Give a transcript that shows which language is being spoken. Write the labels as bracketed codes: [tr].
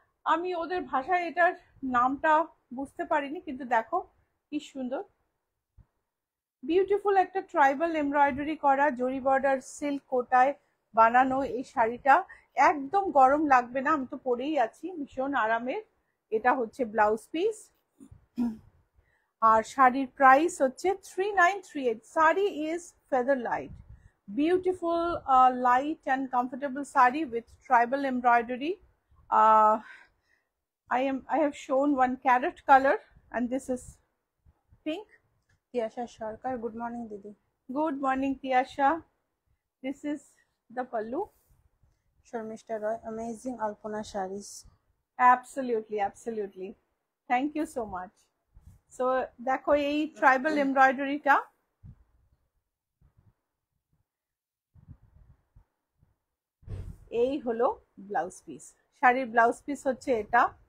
[bn] আমি ওদের ভাষায় এটার নামটা বুঝতে পারিনি, কিন্তু দেখো কি সুন্দর, বিউটিফুল একটা ট্রাইবাল এমব্রয়ডারি করা জরি বর্ডার সিল্ক কোটায় বানানো এই শাড়িটা একদম গরম লাগবে না, আমি তো পরেই আছি, ভীষণ আরামের। এটা হচ্ছে ব্লাউজ পিস, আর শাড়ির প্রাইস হচ্ছে 3938। [en] Sari is feather light, beautiful light and comfortable sari with tribal embroidery. I have shown one carrot color and this is pink. [bn] Tiyasha Sarkar, good morning দিদি। [en] Good morning Tiyasha. This is the pallu. Sharmistha Roy, amazing alpana saris. Absolutely, absolutely, thank you so much. [bn] So দেখো এই tribal এমব্রয়ডারিটা, এই হলো blouse piece, শাড়ির blouse piece হচ্ছে এটা।